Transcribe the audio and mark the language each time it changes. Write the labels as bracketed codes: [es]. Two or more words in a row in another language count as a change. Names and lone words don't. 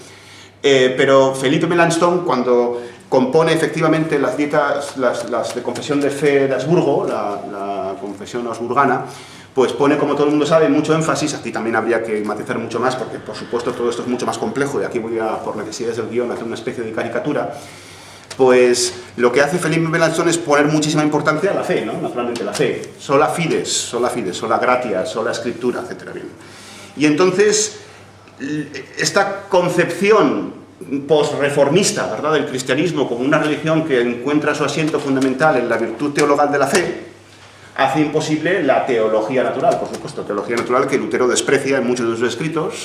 [es] Pero Felipe Melanchthon, cuando compone efectivamente las dietas, las de confesión de fe de Habsburgo, la confesión habsburgana, pues pone, como todo el mundo sabe, mucho énfasis. Aquí también habría que matizar mucho más, porque por supuesto todo esto es mucho más complejo, y aquí voy a, por necesidades del guión, a hacer una especie de caricatura. pues lo que hace Felipe Melanchthon es poner muchísima importancia a la fe, ¿no? Naturalmente la fe, [la] sola fides, sola gratia, sola scriptura, [es] etc. Bien. Y entonces, esta concepción posreformista, ¿verdad?, del cristianismo como una religión que encuentra su asiento fundamental en la virtud teologal de la fe, hace imposible la teología natural, por supuesto, teología natural que Lutero desprecia en muchos de sus escritos.